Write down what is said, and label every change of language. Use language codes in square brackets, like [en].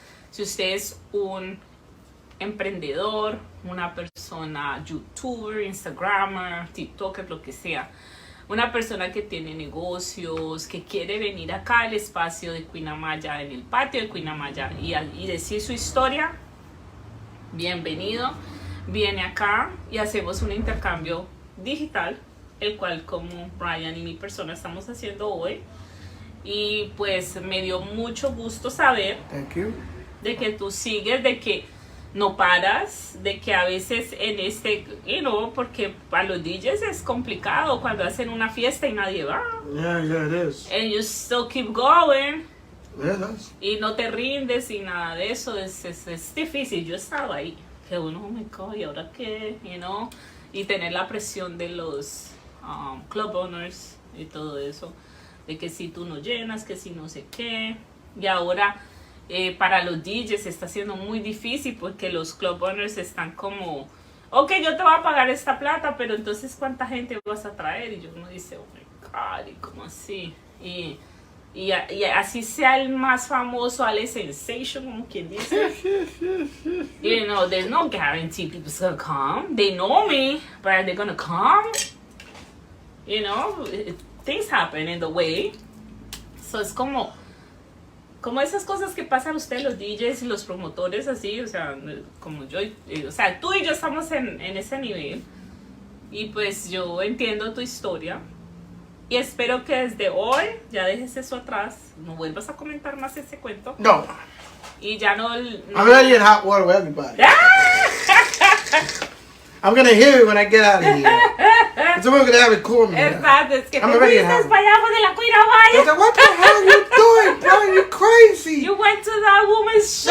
[es] Si usted es un emprendedor, una persona youtuber, instagrammer, tiktoker, lo que sea, una persona que tiene negocios, que quiere venir acá al espacio de Queen Amaya, en el patio de Queen Amaya y decir su historia, bienvenido, viene acá y hacemos un intercambio digital, el cual como Brian y mi persona estamos haciendo hoy. Y pues me dio mucho gusto saber [en] Thank you. [es] de que tú sigues, de que no paras, de que a veces en este, [en] you know, [es] porque para los DJs es complicado cuando hacen una fiesta y nadie va. [en] Yeah, it is. And you still keep going. Yeah, it is. [es] Y no te rindes y nada de eso, es difícil. Yo estaba ahí, que uno, [en] oh my God, [es] ¿y ahora qué? [en] You know, [es] y tener la presión de los club owners y todo eso, de que si tú no llenas, que si no sé qué. Y ahora para los DJs está siendo muy difícil porque los club owners están como, ok, yo te voy a pagar esta plata, pero entonces ¿cuánta gente vas a traer? Y yo uno dice, [en] oh my God, [es] ¿y cómo así? Y así sea el más famoso, Ale Sensation, como quien dice. [en] You know, there's no guarantee people's gonna come. They know me, but are they gonna come? You know, things happen in the way. [es] So es como esas cosas que pasan ustedes, los DJs y los promotores, así, o sea, como yo, o sea, tú y yo estamos en ese nivel. Y pues yo entiendo tu historia. Y espero que desde hoy ya dejes eso atrás, no vuelvas a comentar más ese cuento. No. Y ya no. [en] I'm ready in hot water with everybody. I'm gonna hear it when I get out of here. So we're gonna have it cool, man. [es] Exacto, es que [en] I'm [es] te [en] already [es] fuiste [en] happy. [es] para allá de la Queen [en] I [es] Amaya. [en] said, what the hell are you doing, bro? You're crazy. You went to that woman's show.